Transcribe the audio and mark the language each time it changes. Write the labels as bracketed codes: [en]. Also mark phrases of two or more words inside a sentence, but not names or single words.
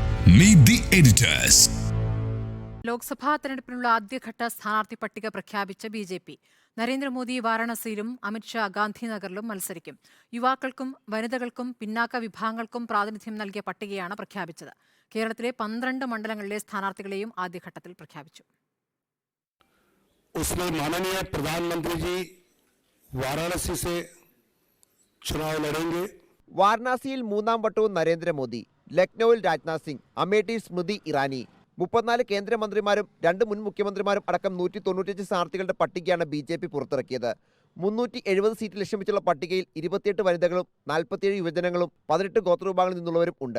[en] Meet the editors. [ml] ലോക്സഭാ തെരഞ്ഞെടുപ്പിനുള്ള ആദ്യഘട്ട സ്ഥാനാർത്ഥി പട്ടിക പ്രഖ്യാപിച്ച ബി.ജെ.പി. നരേന്ദ്രമോദി വാരാണസിയിലും അമിത്ഷാ ഗാന്ധിനഗറിലും മത്സരിക്കും. യുവാക്കൾക്കും വനിതകൾക്കും പിന്നാക്ക വിഭാഗങ്ങൾക്കും പ്രാതിനിധ്യം നൽകിയ പട്ടികയാണ് പ്രഖ്യാപിച്ചത്. കേരളത്തിലെ 12 മണ്ഡലങ്ങളിലെ സ്ഥാനാർത്ഥികളെയും ആദ്യഘട്ടത്തിൽ പ്രഖ്യാപിച്ചു. [hi] उसमें माननीय प्रधानमंत्री जी वाराणसी से चुनाव लड़ेंगे. [ml] വാരണാസിയിൽ മൂന്നാം വട്ടവും നരേന്ദ്രമോദി, ലക്നൌവിൽ രാജ്നാഥ് സിംഗ്, അമേഠിയിൽ സ്മൃതി ഇറാനി. 34 കേന്ദ്രമന്ത്രിമാരും 2 മുൻ മുഖ്യമന്ത്രിമാരും അടക്കം 195 സ്ഥാനാർത്ഥികളുടെ പട്ടികയാണ് ബി.ജെ.പി. പുറത്തിറക്കിയത്. 370 സീറ്റ് ലക്ഷ്യം വെച്ചുള്ള പട്ടികയിൽ 28 വനിതകളും 47 യുവജനങ്ങളും 18 ഗോത്രവിഭാഗങ്ങളിൽ നിന്നുള്ളവരും ഉണ്ട്.